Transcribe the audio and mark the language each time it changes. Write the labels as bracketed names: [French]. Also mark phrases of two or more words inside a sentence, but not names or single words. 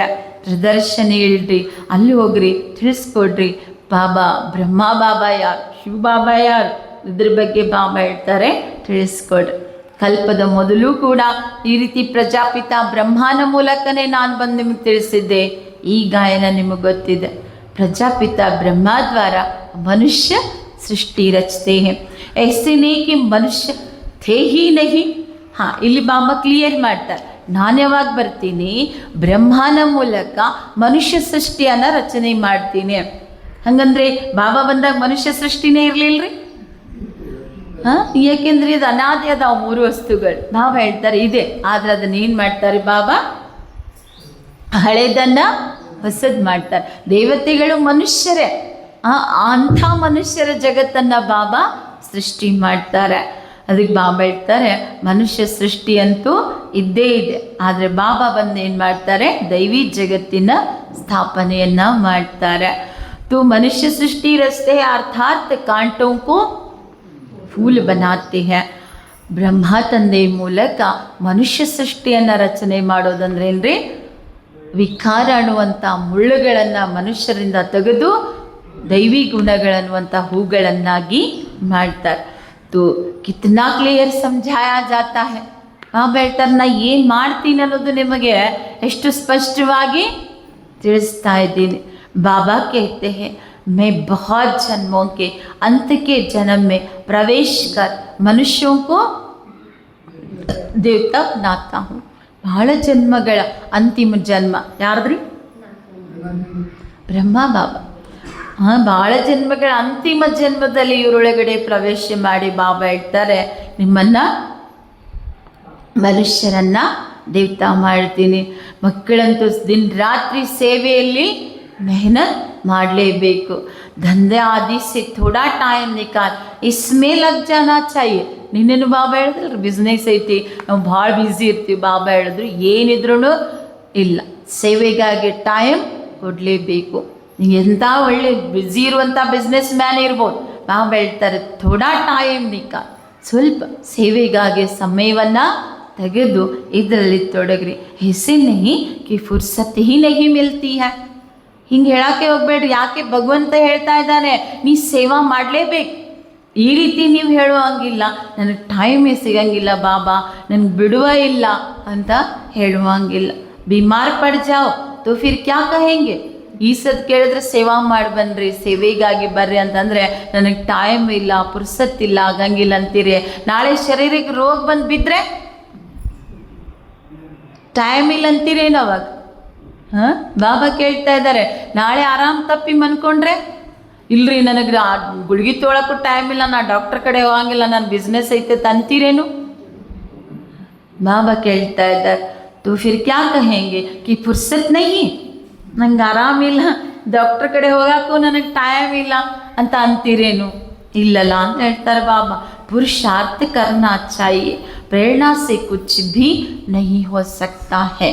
[Kannada] ಪ್ರದರ್ಶನ ಇಳ್ರಿ, ಅಲ್ಲಿ ಹೋಗ್ರಿ, ತಿಳಿಸ್ಕೊಡ್ರಿ ಬಾಬಾ ಬ್ರಹ್ಮ ಬಾಬಾ ಯಾರು, ಶಿವ ಬಾಬಾ ಯಾರು, ಇದ್ರ ಬಗ್ಗೆ ಬಾಬಾ ಹೇಳ್ತಾರೆ ತಿಳಿಸ್ಕೊಡ್ರಿ. ಕಲ್ಪದ ಮೊದಲು ಕೂಡ ಈ ರೀತಿ ಪ್ರಜಾಪಿತ ಬ್ರಹ್ಮನ ಮೂಲಕನೇ ನಾನು ಬಂದು ನಿಮಗೆ ತಿಳಿಸಿದ್ದೆ. ಈ ಗಾಯನ ನಿಮಗೆ ಗೊತ್ತಿದೆ. [Hindi] प्रजापिता ब्रह्मा द्वारा मनुष्य सृष्टि रचते हैं, ऐसे नहीं कि मनुष्य थे ही नहीं. [Kannada] ಹಾಂ ಇಲ್ಲಿ ಬಾಬಾ ಕ್ಲಿಯರ್ ಮಾಡ್ತಾರೆ, ನಾನು ಯಾವಾಗ ಬರ್ತೀನಿ ಬ್ರಹ್ಮನ ಮೂಲಕ ಮನುಷ್ಯ ಸೃಷ್ಟಿಯನ್ನು ರಚನೆ ಮಾಡ್ತೀನಿ. ಹಂಗಂದ್ರೆ ಬಾಬಾ ಬಂದಾಗ ಮನುಷ್ಯ ಸೃಷ್ಟಿನೇ ಇರಲಿಲ್ಲ ರೀ. ಹಾಂ ಯಾಕೆಂದ್ರೆ ಇದು ಅನಾದಿ ಅದಾವ 3 ವಸ್ತುಗಳು. ಬಾಬಾ ಹೇಳ್ತಾರೆ ಇದೆ, ಆದರೆ ಅದನ್ನ ಏನು ಮಾಡ್ತಾರೆ ಬಾಬಾ ಹಳೇದನ್ನು ಹೊಸದು ಮಾಡ್ತಾರೆ. ದೇವತೆಗಳು ಮನುಷ್ಯರೇ, ಅಂಥ ಮನುಷ್ಯರ ಜಗತ್ತನ್ನು ಬಾಬಾ ಸೃಷ್ಟಿ ಮಾಡ್ತಾರೆ. ಅದಕ್ಕೆ ಬಾಬಾ ಹೇಳ್ತಾರೆ ಮನುಷ್ಯ ಸೃಷ್ಟಿ ಅಂತೂ ಇದ್ದೇ ಇದೆ, ಆದರೆ ಬಾಬಾ ಬಂದು ಏನು ಮಾಡ್ತಾರೆ ದೈವಿ ಜಗತ್ತಿನ ಸ್ಥಾಪನೆಯನ್ನು ಮಾಡ್ತಾರೆ. [Hindi] तो मनुष्य सृष्टि रचते हैं अर्थात कांटों को फूल बनाते हैं. [Kannada] ಬ್ರಹ್ಮ ತಂದೆ ಮೂಲಕ ಮನುಷ್ಯ ಸೃಷ್ಟಿಯನ್ನು ರಚನೆ ಮಾಡೋದಂದ್ರೆ ಏನ್ರಿ, ವಿಕಾರ ಅನ್ನುವಂಥ ಮುಳ್ಳುಗಳನ್ನು ಮನುಷ್ಯರಿಂದ ತೆಗೆದು ದೈವಿ ಗುಣಗಳನ್ನುವಂಥ ಹೂಗಳನ್ನಾಗಿ ಮಾಡ್ತಾರೆ. [Hindi] तो कितना क्लियर समझाया जाता है. [Kannada] ಬಾಬಾ ಹೇಳ್ತಾರೆ ನಾ ಏನು ಮಾಡ್ತೀನಿ ಅನ್ನೋದು ನಿಮಗೆ ಎಷ್ಟು ಸ್ಪಷ್ಟವಾಗಿ ತಿಳಿಸ್ತಾ ಇದ್ದೀನಿ. [Hindi] बाबा कहते हैं मैं बहुत जन्मों के अंत के जन्म में प्रवेश कर मनुष्यों को देवता बनाता हूँ. [Kannada] ಬಹಳ ಜನ್ಮಗಳ ಅಂತಿಮ ಜನ್ಮ ಯಾರ್ದ್ರಿ ಬ್ರಹ್ಮ ಬಾಬಾ. ಬಹಳ ಜನ್ಮಗಳ ಅಂತಿಮ ಜನ್ಮದಲ್ಲಿ ಇವರೊಳಗಡೆ ಪ್ರವೇಶ ಮಾಡಿ ಬಾಬಾ ಹೇಳ್ತಾರೆ ನಿಮ್ಮನ್ನು ಮನುಷ್ಯರನ್ನು ದೇವತಾ ಮಾಡ್ತೀನಿ. ಮಕ್ಕಳಂತೂ ದಿನ ರಾತ್ರಿ ಸೇವೆಯಲ್ಲಿ मेहनत ಮಾಡಲೇಬೇಕು. [Hindi] ಧಂಧೆ आदि से थोड़ा टाइम निकाल इसमें लग जाना चाहिए. [Kannada] ನಿನ್ನೇನು ಬಾಬಾ ಹೇಳಿದ್ರು ಬಿಸ್ನೆಸ್ ಐತಿ, ನಾವು ಭಾಳ ಬ್ಯುಸಿ ಇರ್ತೀವಿ. ಬಾಬಾ ಹೇಳಿದ್ರು ಏನಿದ್ರೂ ಇಲ್ಲ, ಸೇವೆಗಾಗಿ ಟೈಮ್ ಕೊಡಲೇಬೇಕು. ಎಂಥ ಒಳ್ಳೆ ಬ್ಯುಸಿ ಇರುವಂಥ ಬಿಸ್ನೆಸ್ ಮ್ಯಾನ್ ಇರ್ಬೋದು, ಬಾಬಾ ಹೇಳ್ತಾರೆ [Hindi] थोड़ा टाइम निकाल, [Kannada] ಸ್ವಲ್ಪ ಸೇವೆಗಾಗಿ ಸಮಯವನ್ನು ತೆಗೆದು ಇದರಲ್ಲಿ ತೊಡಗ್ರಿ. [Hindi] ऐसे नहीं कि फुर्सत ही नहीं मिलती है. [Kannada] ಹಿಂಗೆ ಹೇಳೋಕ್ಕೆ ಹೋಗ್ಬೇಡ್ರಿ. ಯಾಕೆ ಭಗವಂತ ಹೇಳ್ತಾ ಇದ್ದಾನೆ ನೀ ಸೇವಾ ಮಾಡಲೇಬೇಕು. ಈ ರೀತಿ ನೀವು ಹೇಳುವಂಗಿಲ್ಲ, ನನಗೆ ಟೈಮೇ ಸಿಗಂಗಿಲ್ಲ ಬಾಬಾ, ನನಗೆ ಬಿಡುವ ಇಲ್ಲ ಅಂತ ಹೇಳುವಂಗಿಲ್ಲ. [Hindi] बीमार पड़ जाओ तो फिर क्या कहेंगे. [Kannada] ಈ ಸದ್ ಕೇಳಿದ್ರೆ ಸೇವಾ ಮಾಡಿ ಬನ್ನಿರಿ, ಸೇವೆಗಾಗಿ ಬರ್ರಿ ಅಂತಂದರೆ ನನಗೆ ಟೈಮ್ ಇಲ್ಲ, ಪುರ್ಸತ್ತಿಲ್ಲ, ಆಗಂಗಿಲ್ಲ ಅಂತೀರಿ. ನಾಳೆ ಶರೀರಕ್ಕೆ ರೋಗ ಬಂದು ಬಿದ್ದರೆ ಟೈಮ್ ಇಲ್ಲ ಅಂತೀರೇನು ಅವಾಗ? ಹಾಂ, ಬಾಬಾ ಕೇಳ್ತಾ ಇದ್ದಾರೆ ನಾಳೆ ಆರಾಮ್ ತಪ್ಪಿ ಮನ್ಕೊಂಡ್ರೆ ಇಲ್ರಿ ನನಗೆ ಗುಳಿಗೆ ತೊಗೊಳಕ್ಕೂ ಟೈಮ್ ಇಲ್ಲ, ನಾ ಡಾಕ್ಟರ್ ಕಡೆ ಹೋಗಂಗಿಲ್ಲ, ನಾನು ಬಿಸ್ನೆಸ್ ಐತೆ ಅಂತೀರೇನು? ಬಾಬಾ ಕೇಳ್ತಾ ಇದ್ದಾರೆ [Hindi] तो फिर क्या कहेंगे कि फुर्सत नहीं, [Kannada] ನಂಗೆ ಆರಾಮಿಲ್ಲ, ಡಾಕ್ಟರ್ ಕಡೆ ಹೋಗಕ್ಕೂ ನನಗೆ ಟೈಮ್ ಇಲ್ಲ ಅಂತ ಅಂತೀರೇನು? ಇಲ್ಲಲ್ಲ ಅಂತ ಹೇಳ್ತಾರೆ ಬಾಬಾ. [Hindi] पुरुषार्थ करना चाहिए, प्रेरणा से कुछ भी नहीं हो सकता है.